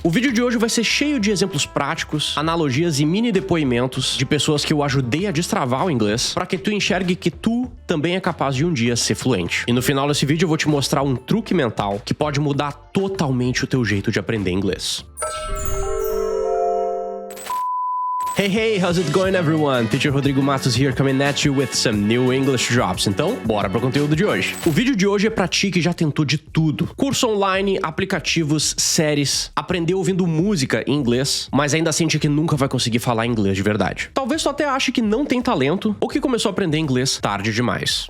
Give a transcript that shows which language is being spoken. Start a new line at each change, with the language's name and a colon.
Portuguese: O vídeo de hoje vai ser cheio de exemplos práticos, analogias e mini depoimentos de pessoas que eu ajudei a destravar o inglês pra que tu enxergue que tu também é capaz de um dia ser fluente. E no final desse vídeo eu vou te mostrar um truque mental que pode mudar totalmente o teu jeito de aprender inglês.
English: Hey, how's it going everyone? Teacher Rodrigo Matos here coming at you with some new English drops.
Portuguese: Então, bora pro conteúdo de hoje. O vídeo de hoje é pra ti que já tentou de tudo. Curso online, aplicativos, séries, aprendeu ouvindo música em inglês, mas ainda sente que nunca vai conseguir falar inglês de verdade. Talvez tu até ache que não tem talento ou que começou a aprender inglês tarde demais.